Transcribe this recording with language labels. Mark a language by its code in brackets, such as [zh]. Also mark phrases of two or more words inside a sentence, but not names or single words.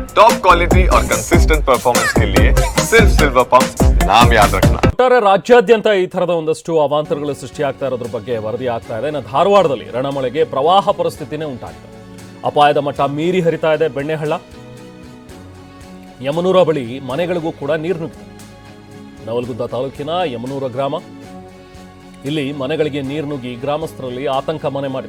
[hi] टॉप क्वालिटी और कंसिस्टेंट परफॉर्मेंस के लिए सिर्फ सिल्वर पंप नाम याद रखना। [kn] ಒಟ್ಟಾರೆ ರಾಜ್ಯಾದ್ಯಂತ ಈ ಥರದ ಒಂದಷ್ಟು ಅವಾಂತರಗಳು ಸೃಷ್ಟಿಯಾಗ್ತಾ ಇರೋದ್ರ ಬಗ್ಗೆ ವರದಿ ಆಗ್ತಾ ಇದೆ. ಇನ್ನು ಧಾರವಾಡದಲ್ಲಿ ರಣಮಳೆಗೆ ಪ್ರವಾಹ ಪರಿಸ್ಥಿತಿನೇ ಉಂಟಾಗಿದೆ. ಅಪಾಯದ ಮಟ್ಟ ಮೀರಿ ಹರಿತಾ ಇದೆ ಬೆಣ್ಣೆಹಳ್ಳ. ಯಮನೂರ ಬಳಿ ಮನೆಗಳಿಗೂ ಕೂಡ ನೀರು ನುಗ್ಗಿದೆ. ನವಲಗುಂದ ತಾಲೂಕಿನ ಯಮನೂರ ಗ್ರಾಮ, ಇಲ್ಲಿ ಮನೆಗಳಿಗೆ ನೀರು ನುಗ್ಗಿ ಗ್ರಾಮಸ್ಥರಲ್ಲಿ ಆತಂಕ ಮನೆ ಮಾಡಿದೆ.